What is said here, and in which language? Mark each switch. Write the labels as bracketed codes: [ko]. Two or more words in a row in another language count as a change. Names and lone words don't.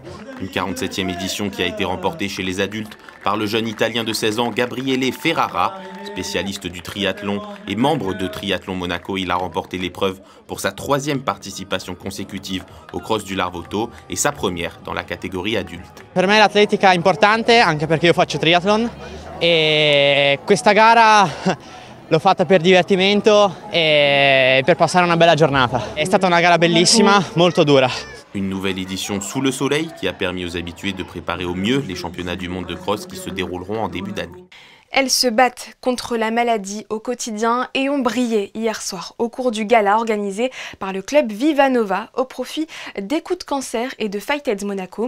[fr] Une 47e édition qui a été remportée chez les adultes par le jeune Italien de 16 ans Gabriele Ferrara, spécialiste du triathlon et membre de Triathlon Monaco. Il a remporté l'épreuve pour sa 3e participation consécutive au cross du Larvoto et sa première dans la catégorie adulte. [it] Per me l'atletica è importante anche perché io faccio triathlon e questa gara l'ho fatta per divertimento e per passare una bella giornata. È stata una gara bellissima, molto dura. [fr] Une nouvelle édition sous le soleil qui a permis aux habitués de préparer au mieux les championnats du monde de cross qui se dérouleront en début d'année. Elles se battent contre la maladie au quotidien et ont brillé hier soir au cours du gala organisé par le club Viva Nova au profit d'Écoute Cancer et de Fight Aids Monaco.